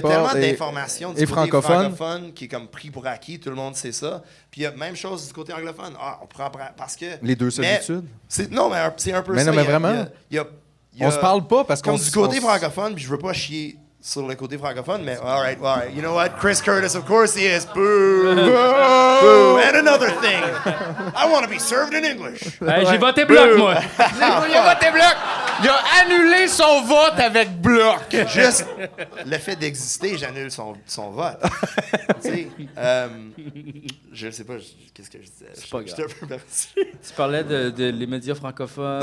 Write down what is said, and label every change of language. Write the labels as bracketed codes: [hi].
[fr] Il y a tellement d'informations du et côté francophones francophone qui est comme pris pour acquis, tout le monde sait ça. Puis il y a même chose du côté anglophone. On prend parce que... Les deux solitudes. Non, mais c'est un peu mais ça. Non, mais vraiment, on se parle pas parce qu'on... Comme du côté francophone, puis je veux pas chier sur le côté francophone, mais [en] all right. You know what? Chris Curtis, of course he is. Boo! Boo! And another thing, I want to be served in English. [fr] Hey, j'ai voté bloc, moi. Il a voté bloc. Il a annulé son vote avec bloc. Juste le fait d'exister, j'annule son vote. Tu sais, je sais pas, qu'est-ce que je disais? C'est pas grave. J'étais un peu perdu. Tu parlais de les médias francophones.